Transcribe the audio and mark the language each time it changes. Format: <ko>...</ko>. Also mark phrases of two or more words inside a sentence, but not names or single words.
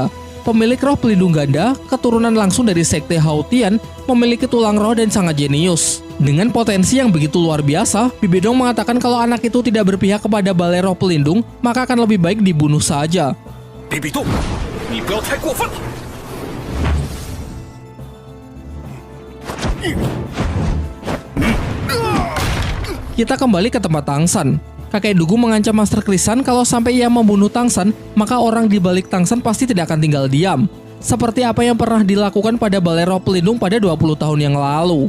<id>Pemilik roh pelindung ganda, keturunan langsung dari sekte Haotian, memiliki tulang roh dan sangat jenius. Dengan potensi yang begitu luar biasa, Bibidong mengatakan kalau anak itu tidak berpihak kepada Balai Roh Pelindung, maka akan lebih baik dibunuh saja.</id> <zh>Bibidong, ni 不要太过分了。</zh> <id>Kita kembali ke tempat Tang San. Kakek Dugu mengancam Master Krisan kalau sampai ia membunuh Tang San, maka orang di balik Tang San pasti tidak akan tinggal diam. Seperti apa yang pernah dilakukan pada Balai Roh Pelindung pada 20 tahun yang lalu.</id>